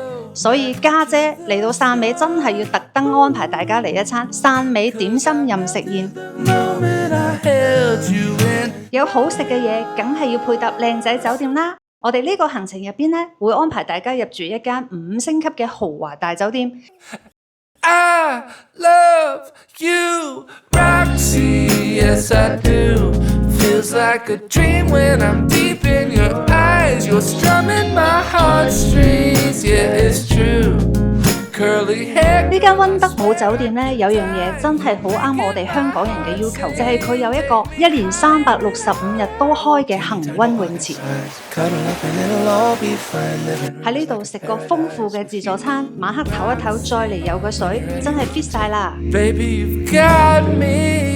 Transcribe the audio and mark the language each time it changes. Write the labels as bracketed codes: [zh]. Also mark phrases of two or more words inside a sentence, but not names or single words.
[yue] 所以家姐嚟到汕尾真係要特登安排大家嚟一餐汕尾點心任食宴。有好食嘅嘢，梗係要配搭靚仔酒店啦。我哋呢個行程入邊呢，會安排大家入住一間5星級嘅豪華大酒店。 [en] I love you, Roxy, yes I do. Feels like a dream when I'm deep in your eyes. You're strumming my heartstrings, yeah it's true. Curly hair。 [yue] 呢間溫德堡酒店呢，有樣嘢真係好啱我哋香港人嘅要求，就係佢有一個1年365日都開嘅恆溫泳池。喺呢度食個豐富嘅自助餐，晚黑唞一唞，再嚟游個水，真係 fit 晒啦。 [en] Baby, you've got me